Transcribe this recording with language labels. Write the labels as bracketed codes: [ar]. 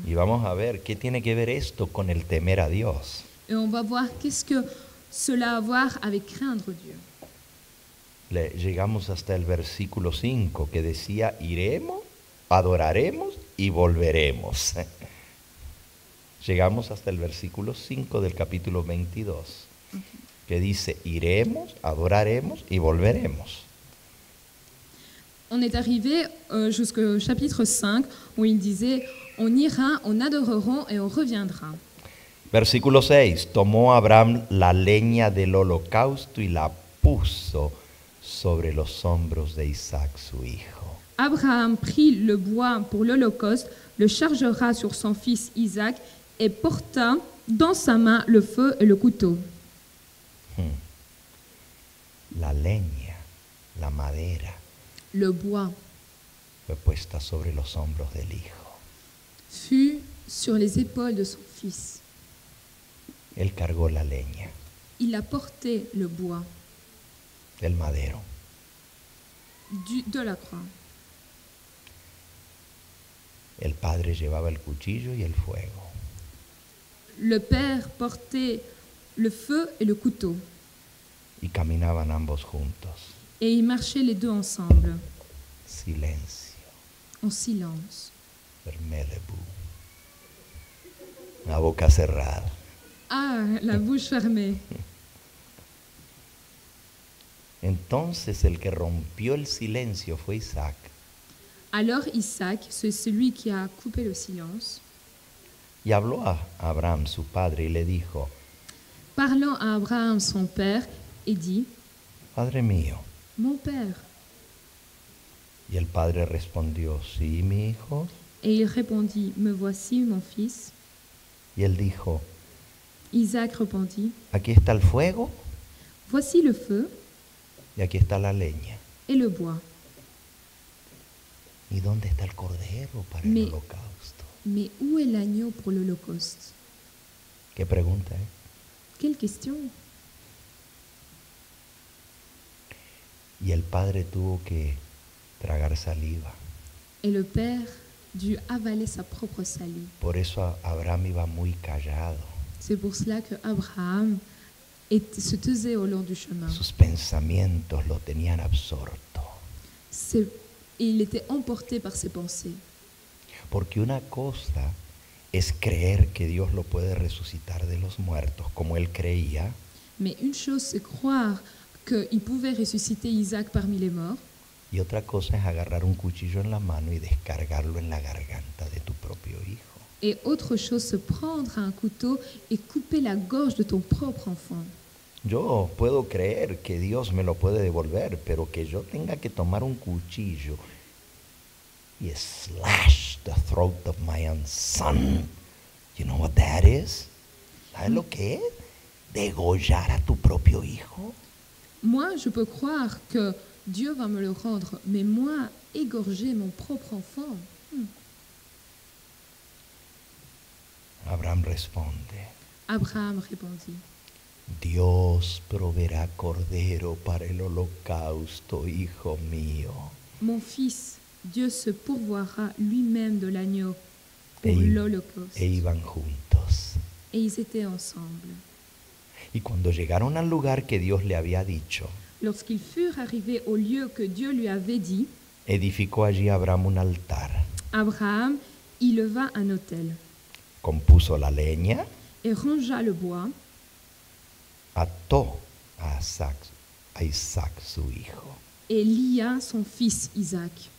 [es] y vamos a ver qué tiene que ver esto con el temer a Dios. [fr] et on va voir qu'est-ce que cela a à voir avec craindre Dieu. [es] Llegamos hasta el versículo 5 que decía, iremos, adoraremos y volveremos. Llegamos hasta el versículo 5 del capítulo 22, que dice, iremos, adoraremos y volveremos. [fr] On est arrivé jusqu'au chapitre 5 où il disait « On ira, on adorera et on reviendra ». [es] Versículo 6, tomó Abraham la leña del holocausto y la puso sobre los hombros de Isaac su hijo. [fr] Abraham prit le bois pour l'Holocauste, le chargera sur son fils Isaac et porta dans sa main le feu et le couteau. [es] La leña, la madera, [fr] Le bois [es] fue puesta sobre los hombros del hijo. [fr] fut sur les épaules de son fils. [es] Él cargó la leña [fr] Il a porté le bois [es] del madero. [fr] de la croix. [es] El padre llevaba el cuchillo y el fuego. [fr] Le père portait le feu et le couteau. [es] Y caminaban ambos juntos. [fr] Et ils marchaient les deux ensemble, [es] Silencio. [fr] en silence. Vermelebu. [es] La boca cerrada. [fr] Ah, la bouche fermée. [es] Entonces el que rompió el silencio fue Isaac. [fr] Alors Isaac, c'est celui qui a coupé le silence, [es] Y habló a Abraham, su padre, y le dijo, [fr] parlant à Abraham son père, et dit [es] Padre mío. [fr] « Mon père ». [es] Y el padre respondió, sí, mi hijo. [fr] Et il répondit « Me voici, mon fils ». [es] Y él dijo, [fr] Isaac répondit [es] aquí está el fuego [fr] « Voici le feu [es] y aquí está la leña. [fr] et le bois, [es] ¿Y dónde está el cordero para el Me- holocausto? [fr] mais où est l'agneau pour l'Holocauste ?» [es] ¿Qué pregunta, eh? [fr] Quelle question! [es] Y el padre tuvo que tragar saliva. [fr] Et le père dut avaler sa propre salive. [es] Por eso Abraham iba muy callado. [fr] C'est pour cela que Abraham se taisait au long du chemin. [es] Sus pensamientos lo tenían absorto. [fr] Et il était emporté par ses pensées. [es] Porque una cosa es creer que Dios lo puede resucitar de los muertos, como él creía, [fr] Mais une chose, c'est croire qu'il pouvait ressusciter Isaac parmi les morts. [es] y otra cosa es agarrar un cuchillo en la mano y descargarlo en la garganta de tu propio hijo. [fr] Et autre chose, se prendre un couteau et couper la gorge de ton propre enfant. [es] Yo puedo creer que Dios me lo puede devolver, pero que yo tenga que tomar un cuchillo y [en] slash the throat of my own son. You know what that is? [es] ¿Sabes lo que es? Degollar a tu propio hijo. [fr] Moi, je peux croire que Dieu va me le rendre, mais moi, égorger mon propre enfant, [es] Abraham responde, [fr] Abraham répondit, [es] Dios proveerá cordero para el holocausto, hijo mío. [fr] mon fils, Dieu se pourvoira lui-même de l'agneau pour Et l'Holocauste. [es] iban juntos. [fr] Et ils étaient ensemble. [es] Y cuando llegaron al lugar que Dios le había dicho, [fr] Lorsqu'ils furent arrivés au lieu que Dieu lui avait dit, [es] edificó allí Abraham un altar, [fr] Abraham y leva un autel [es] compuso la leña, [fr] et rangea le bois, [es] ató a Isaac su hijo. [fr] et lia son fils Isaac.